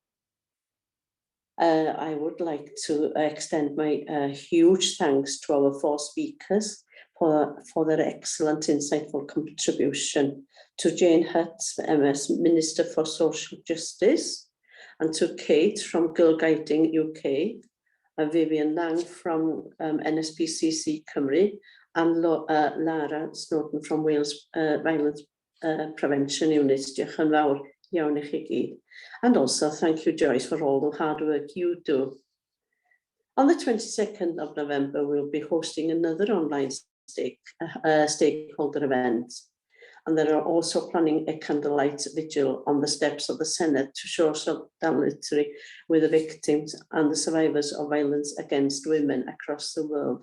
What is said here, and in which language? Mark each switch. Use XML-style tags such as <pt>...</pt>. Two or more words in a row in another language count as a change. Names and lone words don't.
<en>I would like to extend my huge thanks to our 4 speakers for their excellent, insightful contribution, to Jane Hutt, MS Minister for Social Justice, and to Kate from Girl Guiding UK, Vivian Lang from NSPCC Cymru, and Lara Snowden from Wales Violence Prevention Unit.</en> <cy>Diolch yn fawr iawn i chi gyd.</cy> <en>And also thank you, Joyce, for all the hard work you do. On the 22nd of November, we'll be hosting another online stakeholder event. And they are also planning a candlelight vigil on the steps of the Senate to show solidarity with the victims and the survivors of violence against women across the world.</en>